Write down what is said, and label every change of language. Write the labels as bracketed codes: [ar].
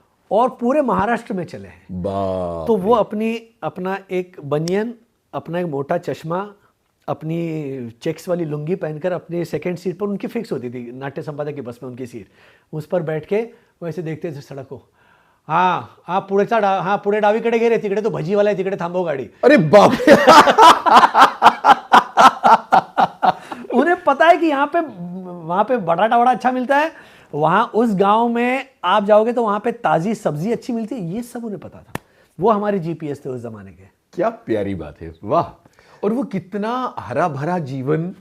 [hi] और पूरे महाराष्ट्र में चले हैं। बाप। तो वो अपना एक बनियन, अपना एक मोटा चश्मा, अपनी चेक्स वाली लुंगी पहनकर अपनी सेकंड सीट पर, उनकी फिक्स होती थी नाट्य संपादक की बस में उनकी सीट, उस पर बैठ के वैसे देखते थे सड़क को। [mr] हाँ पुढे डावीकडे गे रे, तिकडे तो भजीवाला आहे, तिकडे थांबव गाड़ी। [hi] अरे बाप। उन्हें पता है कि वहाँ पे बटाटा बड़ा अच्छा मिलता है, वहाँ उस गांव में आप जाओगे तो वहाँ पे ताज़ी सब्जी अच्छी मिलती है, ये सब उन्हें पता था। वो हमारे जीपीएस थे उस जमाने के। क्या प्यारी बात है, वाह। और वो कितना हरा भरा जीवन,